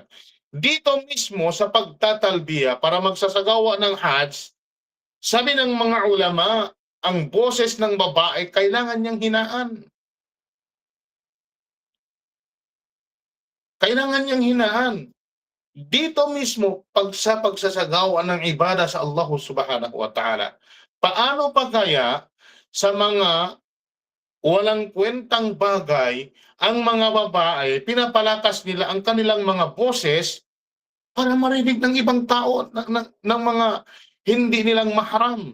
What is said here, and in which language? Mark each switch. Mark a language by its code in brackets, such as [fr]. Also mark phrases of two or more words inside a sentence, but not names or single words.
[tl] Dito mismo sa pagtatalbiya para magsasagawa ng Hajj, sabi ng mga ulama, ang boses ng babae kailangan niyang hinaan. Kailangan niyang hinaan. Dito mismo sa pagsasagawa ng ibada sa Allah [ar] سبحانه وتعالى. [tl] Paano pa kaya sa mga walang kwentang bagay, ang mga babae, pinapalakas nila ang kanilang mga boses para marinig ng ibang tao, ng mga hindi nilang mahram.